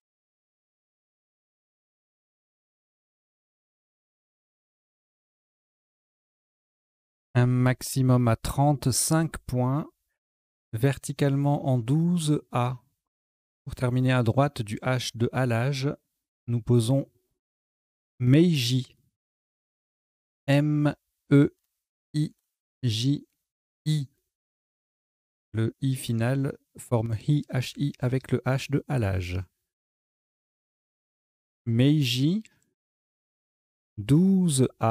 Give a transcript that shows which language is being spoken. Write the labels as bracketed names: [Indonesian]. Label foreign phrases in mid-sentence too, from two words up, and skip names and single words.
[French] Un maximum à 35 points, verticalement en 12 A. Pour terminer à droite du H de halage, nous posons Meiji. M-E-I-J-I. Le I final forme Hi-H-I avec le H de halage. Meiji, 12A.